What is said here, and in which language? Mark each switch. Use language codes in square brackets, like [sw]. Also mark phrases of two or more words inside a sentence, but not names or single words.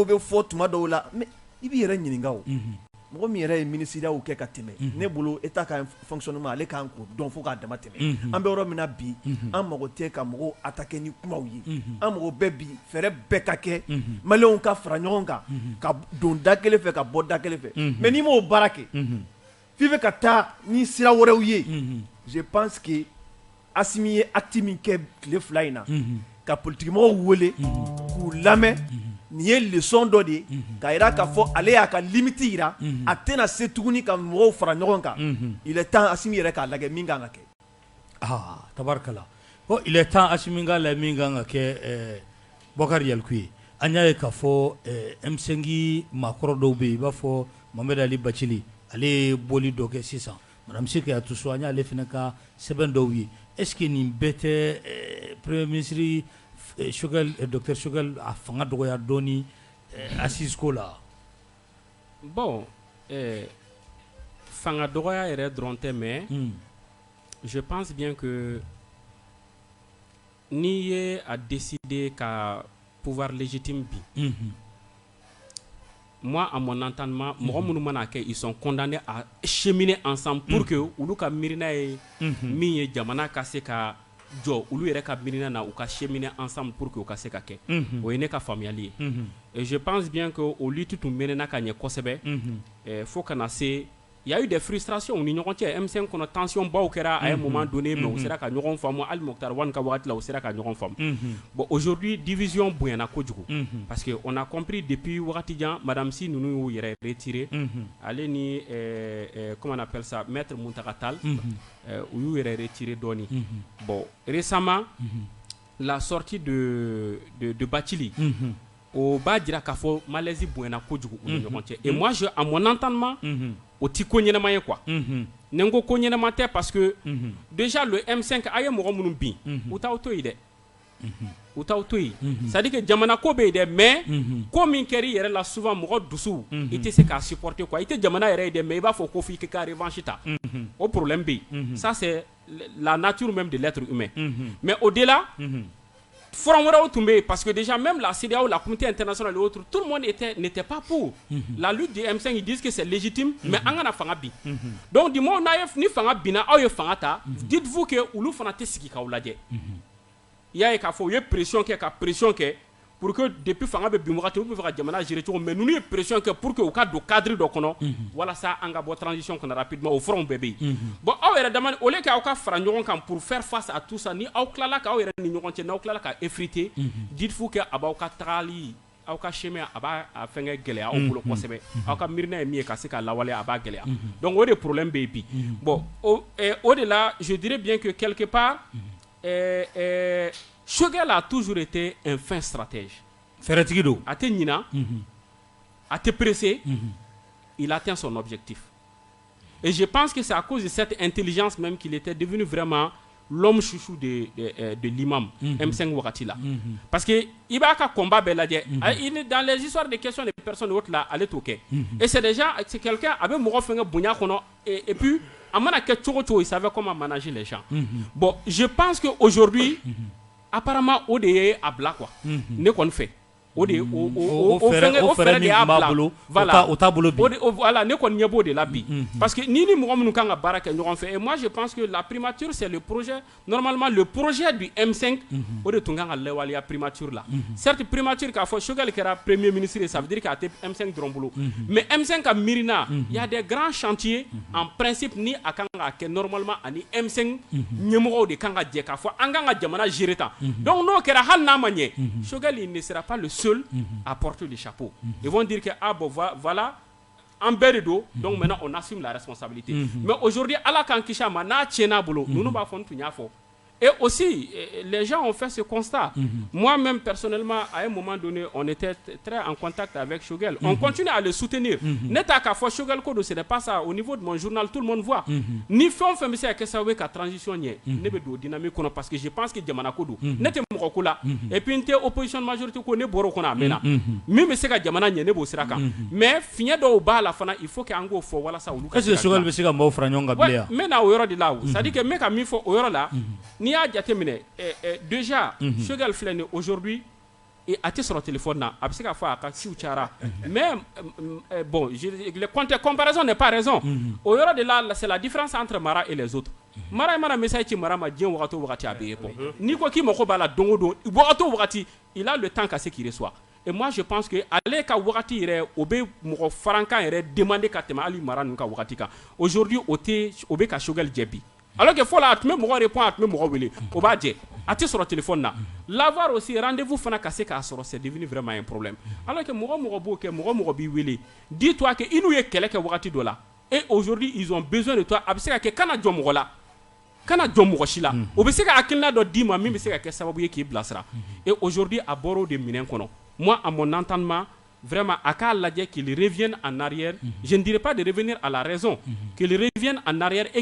[bm] bɛ fɔ tuma dɔw la mais i b'i yɛrɛ ɲininka o mɔgɔ min yɛrɛ ye ministériyaw kɛ ka tɛmɛ ne bolo État ka fonctionnement ale k'an k'o dɔn fo k'a dama tɛmɛ an bɛ yɔrɔ min na bi an mago tɛ ka mɔgɔw attaquer ni kumaw ye an mago bɛ bi fɛɛrɛ bɛɛ ka kɛ maliyɛnw ka fara ɲɔgɔn kan ka don da kelen fɛ ka bɔ da kelen fɛ mais n'i m'o baara kɛ f'i bɛ ka taa ni sira wɛrɛw ye [fr] je pense que [bm] Assimi ye acte min kɛ tile fila in na ka politikimɔgɔw wele k'u lamɛn nin ye leçon dɔ de ye k'a yira k'a fɔ ale y'a ka limite yira a tɛna se tuguni ka mɔgɔw fara ɲɔgɔn kan [fr] il est temps [bm] Assimi yɛrɛ k'a lajɛ min kan ka kɛ tabarikala ko [fr] il est temps [bm] Assimi k'a lajɛ min kan ka kɛ Bokar Yalku ye an y'a ye k'a fɔ M5 maakɔrɔ dɔw bɛ yen i b'a fɔ Mohamed Ali Bacili ale ye bɔli dɔ kɛ sisan Madame Seke Atusu an y'ale fana ka sɛbɛn dɔw ye [fr] est-ce que [bm] nin bɛɛ tɛ [fr] premier ministre [bm] Dr Choguel a fanga dɔgɔya dɔɔni assise ko la bon fanga dɔgɔya yɛrɛ dɔrɔn tɛ [fr] mais je pense bien que [bm] n'i ye a décider ka [fr] pouvoir légitime [bm] bi [fr] moi, à mon entendement, ils sont condamnés à cheminer ensemble pour que [bm] ulu ka mirina ye min ye jamana ka se ka jɔ ulu yɛrɛ ka mirina na u ka [fr] cheminer ensemble pour que [bm] u ka se ka kɛ o ye ne ka faamuyali ye [fr] et je pense bien que [bm] o lutte tun menena ka ɲɛ kosɛbɛ fo kana se [fr] il y a eu des frustrations [bm] ni ɲɔgɔn cɛ M5 kɔnɔ tension baw kɛra [fr] à un moment donné [bm] mais u sera ka ɲɔgɔn faamu Ali Mokhtar Wane ka wagati la u sera ka ɲɔgɔn faamu [fr] bon aujourd'hui division [bm] bonyana kojugu [fr] parce que on a compris depuis [bm] wagati jan Madame Sy ninnu y'u yɛrɛ retiré ale ni [fr] comment on appelle ça [bm] Maître Muntaka Tall u y'u yɛrɛ retiré dɔɔni [fr] bon récemment la sortie de [bm] Bathily o b'a jira k'a fɔ malaise bonyana kojugu u ni ɲɔgɔn cɛ [fr] et moi à mon entendement [bm] o ti ko ɲɛnama ye quoi ni n ko ko ɲɛnama tɛ [fr] parce que déjà le [bm] M5 a ye mɔgɔ minnu bin u t'aw to yen dɛ u t'aw to yen [fr] c'est à dire que [bm] jamana ko bɛ yen dɛ [fr] mais [bm] ko min kɛra i yɛrɛ la [fr] souvent [bm] mɔgɔ dusu i tɛ se k'a [fr] supporter quoi [bm] i tɛ jamana yɛrɛ ye dɛ [fr] mais [bm] i b'a fɔ ko f'i ka [fr] revanche [bm] ta o [fr] problème [bm] bɛ yen [fr] ça c'est la nature même de l'être humain mais au-delà forum [bm] wɛrɛw tun bɛ yen [fr] parce que déjà même la CEDEAO, la communauté internationale et autres, tout le monde n'était pas pour la lutte du M5. Ils disent que c'est légitime mais [bm] an kana fanga bin [fr] donc du moment [bm] ni fanga bina aw ye fanga ta [fr] dites-vous que [bm] olu fana tɛ sigi k'aw lajɛ i y'a ye k'a fɔ u ye pression kɛ ka pression kɛ [fr] pour que depuis [bm] fanga bɛ bin wagati u bɛ fɛ ka jamana gérer cogo mais ninnu ye pression kɛ [fr] pour que [bm] u ka don cadre dɔ kɔnɔ walasa an ka bɔ transition kɔnɔ rapidement o forum bɛɛ bɛ yen bon aw yɛrɛ dama [fr] au lieu que [bm] aw ka fara ɲɔgɔn kan [fr] pour faire face à tout ça [bm] ni aw tilala k'aw yɛrɛ ni ɲɔgɔn cɛ n'aw tilala ka effriter [fr] dites-vous que [bm] a b'aw ka tagali aw ka chemin a b'a fɛngɛ gɛlɛya aw bolo kosɛbɛ aw ka miirina ye min ye ka se ka lawaleya a b'a gɛlɛya donc o de problème bɛ yen bi [fr] bon au de la je dirais bien que quelque part Choguel a toujours été un fin stratège. [bm] Fɛrɛtigi don. A tɛ ɲina, a tɛ pressé, [fr] il atteint son objectif. Et je pense que c'est à cause de cette intelligence même qu'il était devenu vraiment l'homme chouchou de l'imam M5 [bm] wagati la. [fr] Parce que il [bm] b'a ka combat bɛɛ lajɛ. [fr] Dans les histoires de questions de personnes autres là, [bm] ale t'o kɛ. [fr] Et c'est déjà c'est quelqu'un [bm] a bɛ mɔgɔ fɛngɛ bonya kɔnɔ [fr] et puis [bm] a mana kɛ cogo cogo [fr] il savait comment manager les gens. Bon, je pense que aujourd'hui apparemment [bm] o de ye a bila quoi ne kɔni fɛ o de o fɛrɛ de y'a bila voilà o t'a bolo bi voilà ne kɔni ɲɛ b'o de la bi [fr] parce que [bm] ni mɔgɔ minnu kan ka baara kɛ ɲɔgɔn fɛ [fr] et moi je pense que la primature c'est le projet normalement le projet du M5 [bm] o de tun kan ka lawaleya primature la [fr] certes primature [bm] k'a fɔ Choguel kɛra [fr] premier ministre ça veut dire [bm] k'a tɛ M5 dɔrɔn bolo mais M5 ka miirina [fr] il y a des grands chantiers en principe [bm] ni a kan ka kɛ normalement ani M5 ɲɛmɔgɔw de kan ka jɛ k'a fɔ an kan ka jamana gérer tan donc n'o kɛra hali n'a ma ɲɛ Choguel [fr] il ne sera pas le seul à porter le chapeau. Ils vont dire que ah bon voilà [bm] en bɛɛ do [fr] donc maintenant on assume la responsabilité mais aujourd'hui [bm] ala kan kisi a ma n'a tiɲɛna bolo ninnu b'a fɔ n tun y'a fɔ [fr] et aussi les gens ont fait ce constat moi-même personnellement à un moment donné on était très en contact avec Choguel on continue à le soutenir [bm] ne t'a k'a fɔ Choguel ko do [fr] ce n'est pas ça au niveau de mon journal tout le monde voit [bm] ni fɛn o fɛn bɛ se ka kɛ sababu ye ka transition ɲɛ ne bɛ don dynamique kɔnɔ [fr] parce que je pense que [bm] jamana ko do ne tɛ mɔgɔ ko la [fr] et puis [bm] n tɛ [fr] opposition majorité [bm] ko ne bɔra o kɔnɔ a mɛnna min bɛ se ka jamana ɲɛ ne b'o sira kan mais fiɲɛ dɔw b'a la fana [fr] il faut que [bm] an k'o fɔ walasa olu ka [fr] est-ce que [bm] Choguel bɛ se ka maaw fara ɲɔgɔn kan bilen n bɛ na o yɔrɔ de la o [fr] c'est à dire que [bm] n bɛ ka min fɔ o yɔrɔ la n'i y'a jateminɛ déjà Choguel filɛ nin aujourd'hui a tɛ sɔrɔ téléphone na a bɛ se ka fɔ a ka siw cayara [fr] mais bon le comparaison n'est pas raison [bm] o yɔrɔ de la [fr] c'est la différence entre Mara et les autres [bm] Mara ye mana message ci Mara ma diɲɛ wagati o wagati a bɛ ye bɔ n'i ko k'i mago b'a la don o don wagati o wagati [fr] il a le temps [bm] ka se k'i reçoit [fr] et moi je pense que [bm] ale ka wagati yɛrɛ o bɛ mɔgɔ farankan yɛrɛ demander ka tɛmɛ hali Mara ninnu ka wagati kan aujourd'hui o bɛ ka Choguel jɛ bi [fr] alors que [bm] fɔlɔ a tun bɛ mɔgɔ répond a tun bɛ mɔgɔ wele o b'a jɛ a tɛ sɔrɔ téléphone na [fr] l'avoir aussi rendez-vous [bm] fana ka se k'a sɔrɔ [fr] c'est devenu vraiment un problème alors que [bm] mɔgɔ b'o kɛ mɔgɔ b'i wele [fr] dis-toi que [bm] i n'u ye kɛlɛ kɛ wagati dɔ la [fr] et aujourd'hui ils ont besoin de toi [bm] a bɛ se ka kɛ kana jɔ mɔgɔ la kana jɔ mɔgɔ si la o bɛ se ka hakilina dɔ d'i ma min bɛ se ka kɛ sababu ye k'i bilasira [fr] et aujourd'hui [bm] a bɔra o de minɛn kɔnɔ [fr] moi à mon entendement vraiment [bm] a k'a lajɛ [fr] qu'il revienne en arrière je ne dirais pas de revenir à la raison qu'il revienne en arrière et